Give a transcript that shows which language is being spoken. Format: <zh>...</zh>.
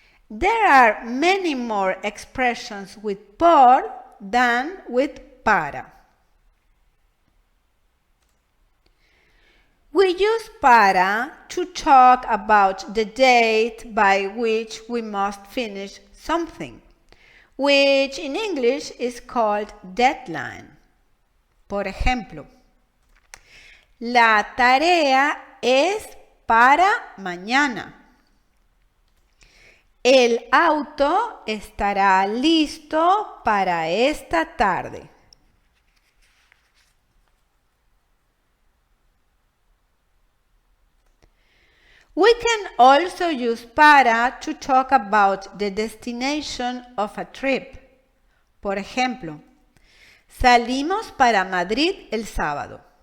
<en>There are many more expressions with por than with para. We use para to talk about the date by which we must finish something, which in English is called deadline.</en> <es>Por ejemplo, la tarea es para mañana. El auto estará listo para esta tarde.</es> <en>We can also use para to talk about the destination of a trip.</en> <es>Por ejemplo, salimos para Madrid el sábado.</es>